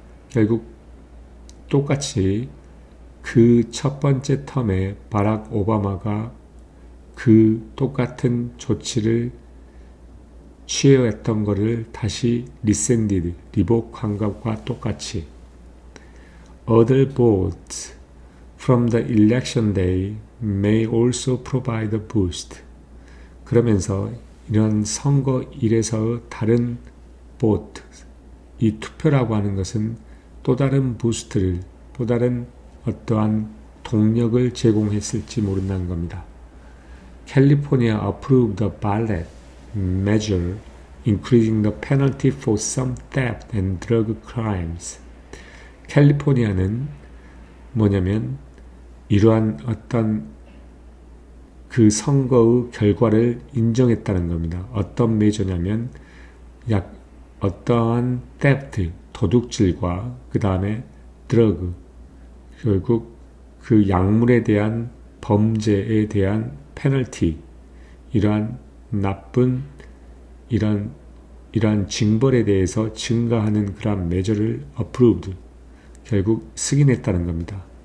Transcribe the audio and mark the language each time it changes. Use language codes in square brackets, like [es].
[ko] 결국 똑같이 그 첫 번째 텀에 바락 오바마가 그 똑같은 조치를 취해왔던 것을 다시 rescinded, 리복한 것과 똑같이 [en] other votes from the election day may also provide a boost. [ko] 그러면서 이런 선거일에서 다른 vote, 이 투표라고 하는 것은 또 다른 부스트를, 또 다른 어떠한 동력을 제공했을지 모른다는 겁니다. [en] California approved the ballot measure increasing the penalty for some theft and drug crimes. [ko] 캘리포니아는 뭐냐면 이러한 어떤 그 선거의 결과를 인정했다는 겁니다. 어떤 메저냐면 어떠한 theft, 도둑질과 그 다음에 드러그, 결국 그 약물에 대한 범죄에 대한 페널티, 이러한 나쁜 이러한 징벌에 대해서 증가하는 그러한 메저를 approved, 결국 승인했다는 겁니다.